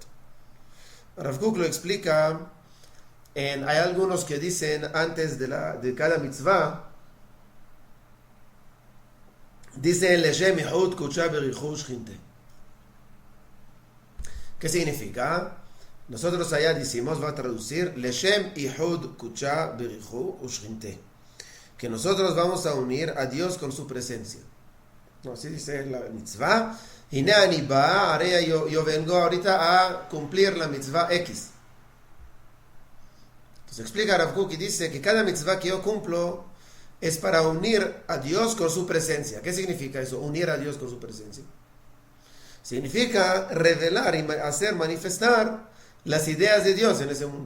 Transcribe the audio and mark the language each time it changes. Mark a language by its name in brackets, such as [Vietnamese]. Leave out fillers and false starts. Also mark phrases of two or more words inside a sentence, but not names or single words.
[Spanish] Rav Kook lo explica, hay algunos que dicen antes de cada mitzvah, dice [Hebrew] לשם יחוד קודשא בריך הוא שכינתיה. [Spanish] ¿Qué significa? Nosotros allá decimos, va a traducir [Hebrew] לשם יחוד קודשא בריך הוא שכינתיה, [Spanish] que nosotros vamos a unir a Dios con su presencia. No, así dice la mitzvah. [Hebrew] הנה אני בא, [Spanish] ahora yo vengo ahorita a cumplir la mitzvah X. Entonces explica Rav Kook y dice que cada mitzvah que yo cumplo es para unir a Dios con su presencia. ¿Qué significa eso? Unir a Dios con su presencia. Significa revelar y hacer manifestar las ideas de Dios en ese mundo.